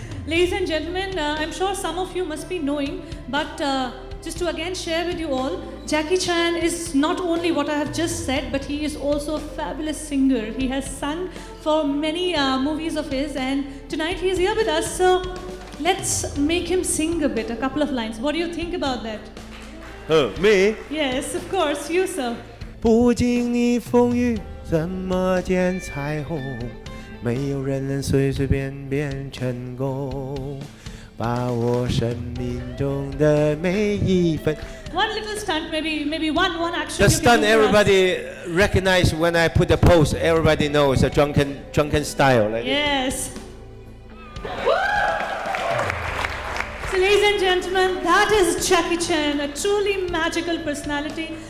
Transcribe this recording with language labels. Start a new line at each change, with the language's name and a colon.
English: Ladies and gentlemen, I'm sure some of you must be knowing, but just to again share with you all, Jackie Chan is not only what I have just said, but he is also a fabulous singer. He has sung for many movies of his, and tonight he is here with us, so let's make him sing a bit, a couple of lines. What do you think about that? Me? Yes, of course, you sir.
Chinese: 不经历风雨，怎么见彩虹？没有人能随随便便成功。把握生命中的每一分。
English: One little stunt, maybe one action. The you can stunt do for us. everybody recognize when I put the pose. Everybody knows a drunken style. Like Yes. So, ladies and gentlemen, that is Jackie Chan, a truly magical personality.